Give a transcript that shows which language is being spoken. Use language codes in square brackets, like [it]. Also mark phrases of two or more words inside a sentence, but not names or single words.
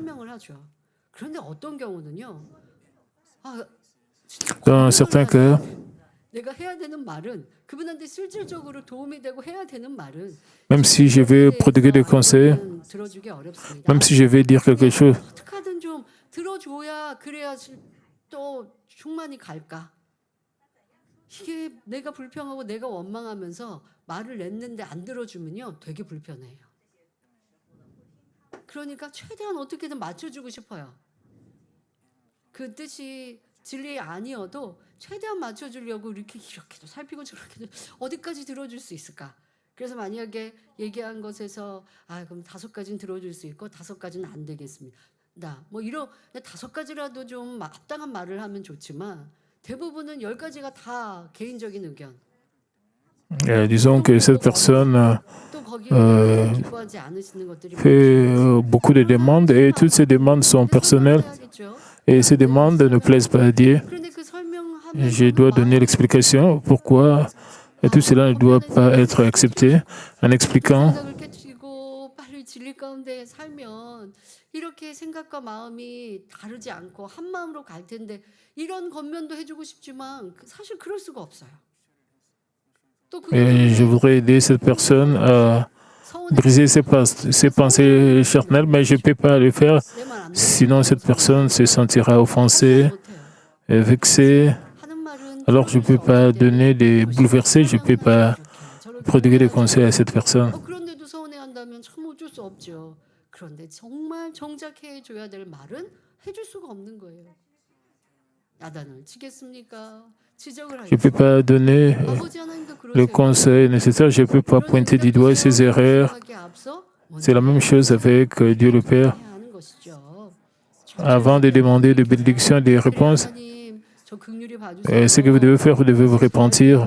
[fr] Dans certains cas, même si je vais prodiguer des conseils, même si je vais dire quelque chose, [ko] 이게 내가 불평하고 내가 원망하면서 말을 냈는데 안 들어주면요 되게 불편해요. 그러니까 최대한 어떻게든 맞춰주고 싶어요. 그 뜻이 진리 아니어도 최대한 맞춰주려고 이렇게도 살피고 저렇게도 어디까지 들어줄 수 있을까? 그래서 만약에 얘기한 것에서 그럼 5가지는 들어줄 수 있고 5가지는 안 되겠습니다. 뭐 이런 5가지라도 좀 합당한 말을 하면 좋지만 대부분은 10가지가 다 개인적인 의견. [fr] Disons que cette personne fait beaucoup de demandes et toutes ces demandes sont personnelles et ces demandes ne plaisent pas à Dieu. Je dois donner l'explication pourquoi tout cela ne doit pas être accepté en expliquant. [ko] 이렇게 생각과 마음이 다르지 않고 한 마음으로 갈 텐데 이런 겉면도 해주고 싶지만 사실 그럴 수가 없어요. [fr] Et je voudrais aider cette personne à briser ses pensées charnelles, mais je ne peux pas le faire, sinon cette personne se sentira offensée, vexée. Alors je ne peux pas donner des bouleversés, je ne peux pas prodiguer des conseils à cette personne. [ko] 그런데 정말 정작 해줘야 될 말은 해줄 수가 없는 거예요. 야단을 치겠습니까? [fr] Je ne peux pas donner le conseil nécessaire, je ne peux pas pointer du doigt ses erreurs. C'est la même chose avec Dieu le Père. Avant de demander des bénédictions et des réponses, ce que vous devez faire, vous devez vous repentir.